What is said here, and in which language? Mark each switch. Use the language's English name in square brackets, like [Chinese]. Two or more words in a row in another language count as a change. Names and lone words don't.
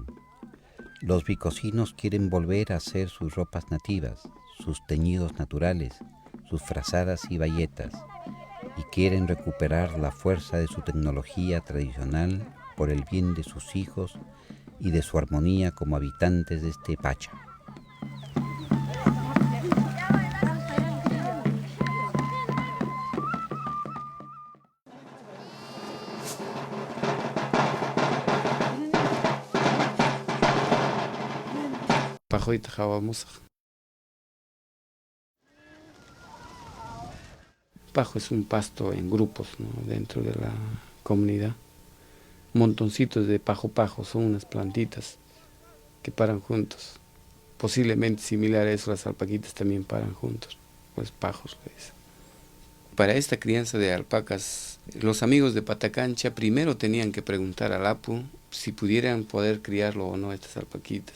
[Spanish] Los vicosinos quieren volver a hacer sus ropas nativas, sus teñidos naturales, sus frazadas y bayetas, y quieren recuperar la fuerza de su tecnología tradicional por el bien de sus hijos y de su armonía como habitantes de este pacha. [Quechua] Pajoita jawamusaq. [Spanish] Pajo es un pasto en grupos, ¿no?, dentro de la comunidad. Montoncitos de pajo son unas plantitas que paran juntos. Posiblemente similar a eso, las alpaquitas también paran juntos, pues pajos. ¿Ves? Para esta crianza de alpacas, los amigos de Patacancha primero tenían que preguntar al Apu si pudieran poder criarlo o no estas alpaquitas.